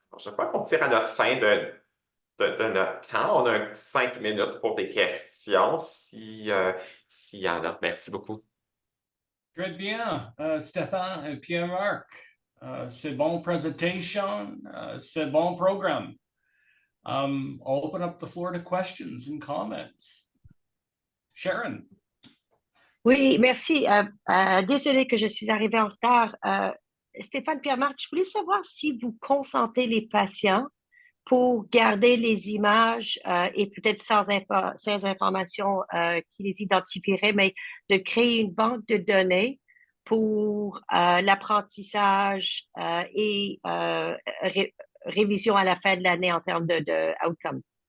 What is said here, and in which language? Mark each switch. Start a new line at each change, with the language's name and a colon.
French: Alors, je crois qu'on tire à notre fin de notre temps. On a 5 minutes pour des questions, s'il y en a. Merci beaucoup. Très bien, Stefan et Pierre-Marc. C'est bon présentation, c'est bon programme.
English: I'll open up the floor to questions and comments. Sharon.
French: Oui, merci. Désolée que je suis arrivée en retard. Stéphane, Pierre-Marc, je voulais savoir si vous consentez les patients pour garder les images et peut-être sans informations qui les identifieraient, mais de créer une banque de données pour l'apprentissage et révision à la fin de l'année en termes de outcomes.